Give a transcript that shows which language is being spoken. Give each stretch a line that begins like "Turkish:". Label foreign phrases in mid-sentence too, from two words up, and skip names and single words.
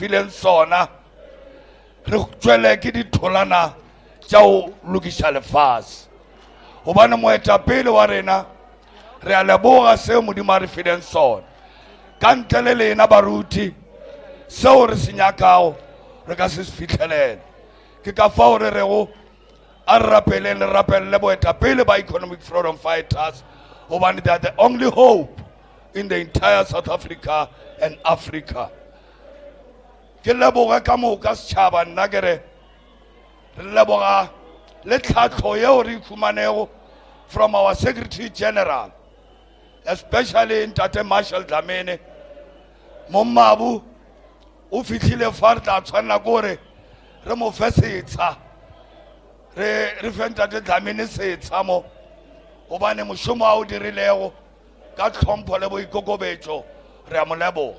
Northern Sotho: fileng sona re tswele ke ditholana tša o lokiša lefase gobane moetapele wa rena re a leboga seo modimo a re fileng sona ka ntle le lena baruti seo re se nyakago re ka se fitlhelele ke ka fao re rego a rapele le rapele boetapele ba economic freedom fighters gobane
English: they are the only hope in the entire South Africa and Africa.
Northern Sotho: Ke leboga ka moka setšhaba nna ke re re leboga le tlhatlo yeo re ikhumanego
English: from our Secretary General, especially in
Northern Sotho: Tate Marshall Dlamini. Mommabu, o fitlhile fa re tla tshwanela kore re mo fe setsha re fe Ntate Dlamini setsha mo gobane mošomo a o dirilego ka tlhompho le boikokobetso re a mo leboga.